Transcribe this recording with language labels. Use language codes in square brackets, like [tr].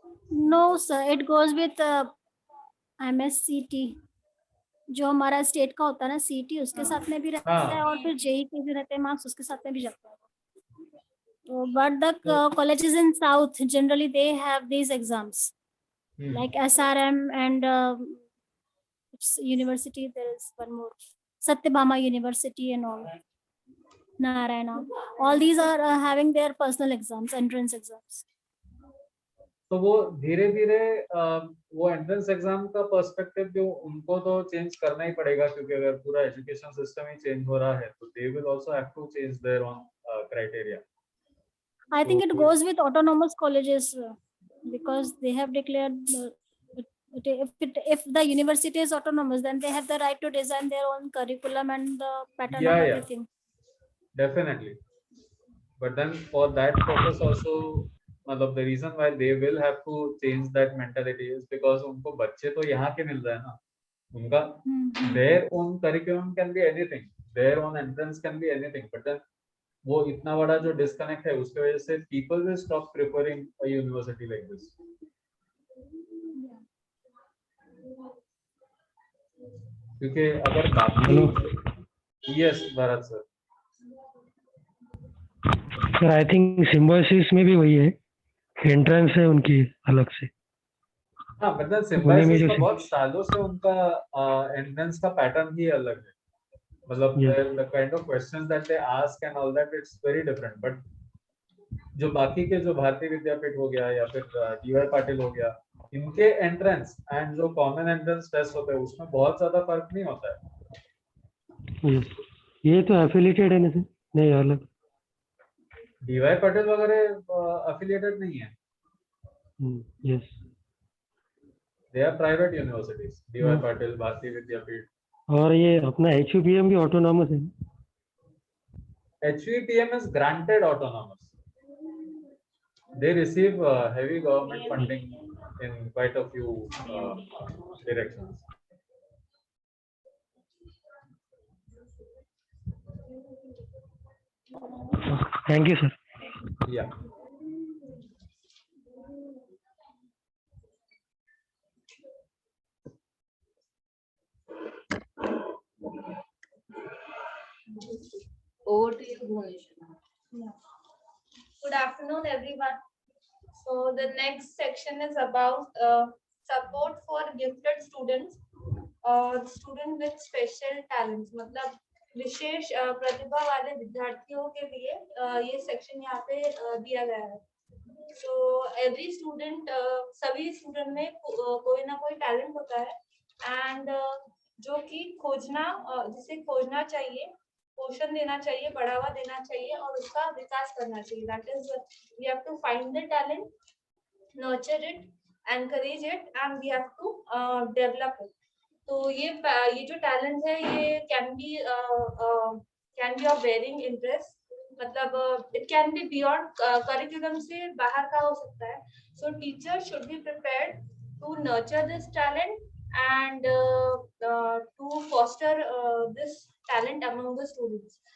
[hi] No sir, it goes with MSCT, जो हमारा state का होता है ना CT, उसके साथ में भी रहता है, और फिर JEE के भी रहते हैं मार्क्स, उसके साथ में भी जाता है. [en] So, but the colleges in South generally they have these exams, like SRM and university. There is one more, Satyabhama University and all, Narayana. All these are having their personal exams, entrance exams. [hi] तो वो धीरे धीरे वो entrance exam का perspective जो उनको तो change करना ही पड़ेगा, क्योंकि अगर पूरा एजुकेशन सिस्टम ही चेंज हो रहा है तो [en] They will also have to change their own criteria. I think it goes with autonomous colleges because they have declared if the university is autonomous, then they have the right to design their own curriculum and the pattern of everything. Definitely, but then for that purpose also, मतलब the reason why they will have to change that mentality is because [hi] उनको बच्चे तो यहाँ के मिल रहे हैं ना, उनका [en] their own curriculum can be anything, their own entrance can be anything, but then [hi] वो इतना बड़ा जो disconnect है उसके वजह से [en] people will stop preferring a university like this. [hi] क्योंकि अगर बाकी yes Bharat sir. Sir [en] I think [hi] symbiosis में भी वही है, एंट्रेंस है उनकी अलग से. हाँ, मतलब सिम्बायोसिस में बहुत सालों से उनका एंट्रेंस का पैटर्न ही अलग है, मतलब [en] the kind of questions that they ask and all that, it's very different. [hi] but जो बाकी के जो भारतीय विद्यापीठ हो गया या फिर DY पाटिल हो गया, इनके एंट्रेंस एंड जो कॉमन एंट्रेंस टेस्ट होते हैं उसमें बहुत ज्यादा फर्क नहीं होता है. ये तो एफिलिएटेड है ना, नहीं अलग. DY पाटिल वगैरह affiliated नहीं है. [en] Yes. They are private universities. [hi] DY Patil, भारतीय विद्यापीठ. और ये अपना HUPM भी autonomous है. [en] HUPM is granted autonomous. They receive heavy government funding in quite a few directions. Thank you, sir. Yeah. Over to you, Bhuvaneswar. Good afternoon, everyone. So the next section is about support for gifted students or students with special talents. [hi] मतलब विशेष प्रतिभा वाले विद्यार्थियों के लिए ये section यहाँ पे दिया गया है. [en] So every student, [hi] सभी स्टूडेंट में कोई ना कोई टैलेंट होता है, एंड जो कि जिसे खोजना चाहिए, पोषण देना चाहिए, बढ़ावा देना चाहिए और उसका विकास करना चाहिए. [en] That is, we have to find the talent, nurture it, encourage it, and we have to develop it. [hi] तो ये जो टैलेंट है ये [en] can be of varying interest, [hi] मतलब [en] it can be beyond curriculum [hi] से बाहर का हो सकता है. [en] So teacher should be prepared to nurture this talent and to foster this talent among the students.